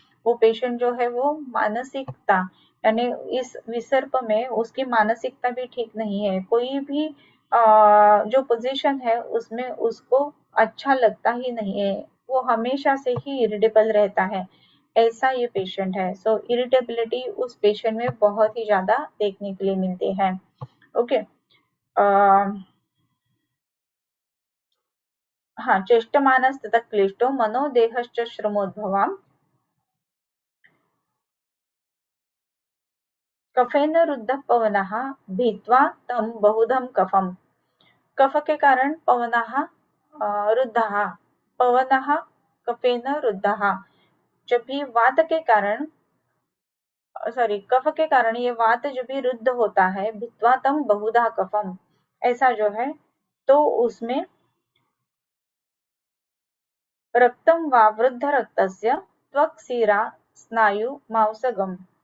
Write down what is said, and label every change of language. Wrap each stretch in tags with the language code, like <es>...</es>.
<hi>वो पेशेंट जो है वो मानसिकता यानी इस विसर्प में उसकी मानसिकता भी ठीक नहीं है, कोई भी जो पोजीशन है उसमें उसको अच्छा लगता ही नहीं है, वो हमेशा से ही इरिटेबल रहता है, ऐसा ये पेशेंट है। सो इरिटेबिलिटी उस पेशेंट में बहुत ही ज्यादा देखने के लिए मिलती है।</hi> <sa>ओके, हाँ, चेष्टमानस्ततः क्लिष्टो मनो देहश्च श्रमोद्भवाम् कफेन रुद्धः पवनः भीत्वा तं बहुधं कफम्।</sa> <hi>कफ के कारण</hi> <sa>पवनः रुद्धः, पवनः कफेन रुद्धः,</sa> <hi>जब भी वात के कारण सॉरी कफ के कारण ये वात जब भी रुद्ध होता है,</hi> <sa>भित्वा तम बहुधा कफम,</sa> <hi>ऐसा जो है तो उसमें</hi> <sa>रक्तम वा वृद्ध रक्तस्य त्वक् सीरा स्नायु मांसगम</sa>